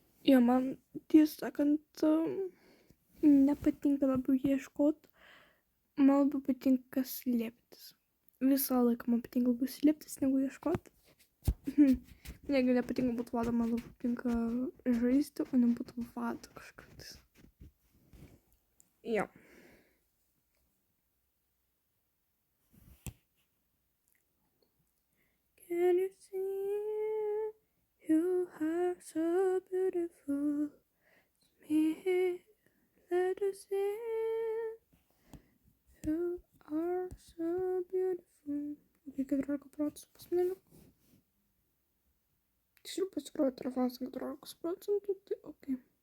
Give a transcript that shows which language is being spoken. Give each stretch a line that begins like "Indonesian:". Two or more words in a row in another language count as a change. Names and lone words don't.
Lithuanian: Jo, man tiesą sakant, nepatinka labiau ieškot, man labiau patinka slėptis. Visą laiką man patinka labiau slėptis negu ieškot. Jeigu nepatinka būt vado, man labiau patinka žaisti, o ne būt vado kažkas. Jo.
English: Can you see you are so beautiful? Me, let us see. You are so beautiful.
Russian: Okay, 14% посмотрели.
Lithuanian: Tiksliau pasirodo telefonas 14%, tai okay.